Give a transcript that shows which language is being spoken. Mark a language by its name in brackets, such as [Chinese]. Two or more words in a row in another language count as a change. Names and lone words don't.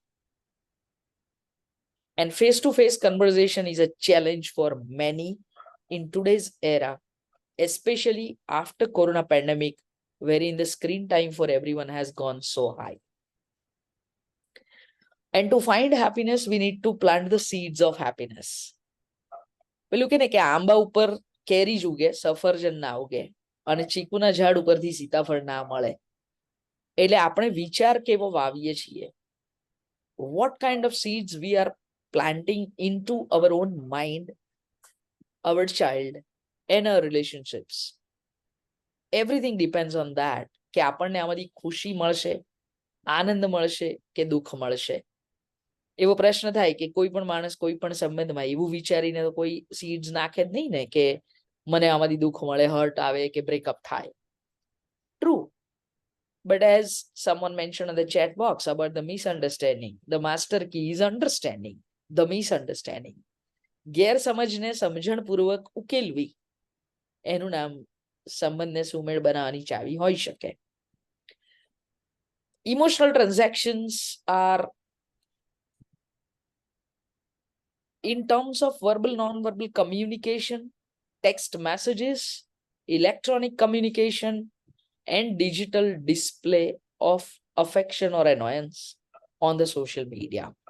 [English] And face-to-face conversation is a challenge for many in today's era, especially after Corona pandemic, wherein the screen time for everyone has gone so high. And to find happiness, we need to plant the seeds of happiness. [Gujarati] પેલું કે ને કે આંબા ઉપર કેરી જ ઉગે, સફરજન ના ઉગે, અને ચીકુના ઝાડ ઉપરથી સીતાફળ ના મળે. એટલે આપણે વિચાર કેવો વાવીએ છીએ, [English] what kind of seeds we are planting into our own mind, our child, and our relationships. Everything depends on that, [Gujarati] કે આપણને આમાંથી ખુશી મળશે, આનંદ મળશે કે દુઃખ મળશે. એવો પ્રશ્ન થાય કે કોઈ પણ માણસ કોઈ પણ સંબંધમાં એવું વિચારીને તો કોઈ સીડ્સ નાખે જ નહીં ને કે મને આમાંથી દુઃખ મળે, હર્ટ આવે કે બ્રેકઅપ થાય. [English] True. But as someone mentioned in the chat box about the misunderstanding, the master key is understanding the misunderstanding. [Gujarati] ગેરસમજને સમજણપૂર્વક ઉકેલવી, એનું નામ સંબંધને સુમેળ બનાવવાની ચાવી હોઈ શકે. [English] Emotional transactions are in terms of verbal, non-verbal communication, text messages, electronic communication, and digital display of affection or annoyance on the social media.